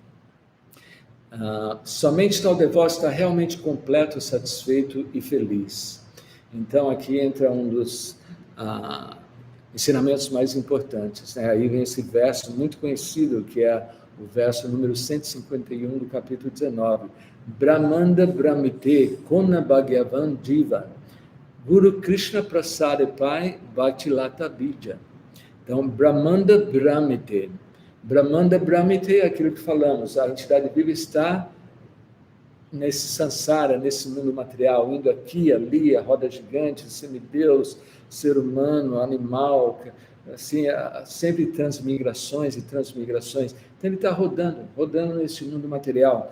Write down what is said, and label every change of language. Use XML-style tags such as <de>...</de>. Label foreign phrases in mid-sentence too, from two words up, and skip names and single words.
<pt>Somente tal devoto está realmente completo, satisfeito e feliz. Então, aqui entra um dos ensinamentos mais importantes, né? Aí vem esse verso muito conhecido, que é o verso número 151 do capítulo 19.</pt> <bn>ব্রহ্মাণ্ড ভ্রমিতে কোন ভাগ্যবান জীব গুরু কৃষ্ণ প্রসাদে পায় ভক্তিলতা বীজ.</bn> <pt>Então,</pt> <bn>ব্রহ্মাণ্ড ভ্রমিতে. ব্রহ্মাণ্ড ভ্রমিতে</bn> <pt>é aquilo que falamos, a entidade viva está nesse samsara, nesse mundo material, indo aqui, ali, a roda gigante, semideus, ser humano, animal, assim, sempre transmigrações e transmigrações. Então ele está rodando nesse mundo material.</pt>